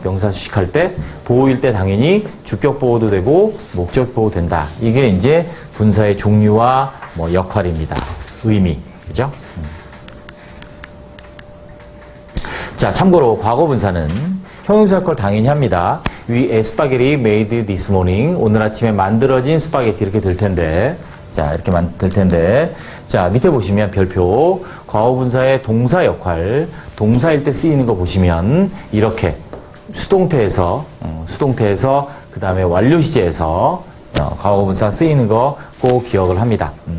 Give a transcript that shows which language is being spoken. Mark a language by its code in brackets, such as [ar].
[ko] 명사수식할 때 보호일 때 당연히 주격 보호도 되고 목적 보호 된다. 이게 이제 분사의 종류와 역할입니다. 의미. 그죠? 자, 참고로 과거 분사는 형용사 역할을 당연히 합니다. [en] We ate spaghetti made this morning. [ko] 오늘 아침에 만들어진 스파게티 이렇게 될 텐데. 자, 이렇게 될 텐데. 자, 밑에 보시면 별표. 과거 분사의 동사 역할. 동사일 때 쓰이는 거 보시면 이렇게 수동태에서 그 다음에 완료 시제에서 과거 분사 쓰이는 거 꼭 기억을 합니다.